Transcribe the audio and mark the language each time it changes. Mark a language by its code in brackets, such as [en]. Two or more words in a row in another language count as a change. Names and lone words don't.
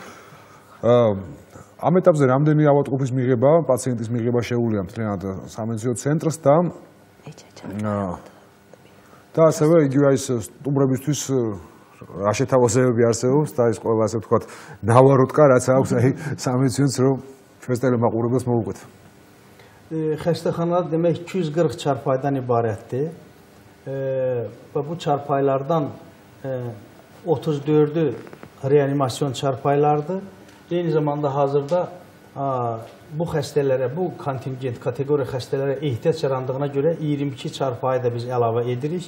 [ka] ამ ეტაპზე რამდენი ავადმყოფის მიღება, პაციენტის მიღება შეუძლია მთლიანად სამედიცინო ცენტრს და ასევე იგივე ის სტუმრებისთვის რა შეთავაზებები არსებობს და ის ყველა ასე ვთქვათ ნავაროტკა რაც აქვს აი სამედიცინოც რომ ჩვენს ტელემაყურებელს მოუყვეთ. [az] Xəstəxana demək 240 çarpaydan ibarətdir. Və bu çarpaylardan 34-ü reanimasyon çarpaylardır. Eyni zamanda hazırda bu xəstələrə, bu kontingent kateqoriya xəstələrə ehtiyac yarandığına görə 22 çarpayı da biz əlavə edirik.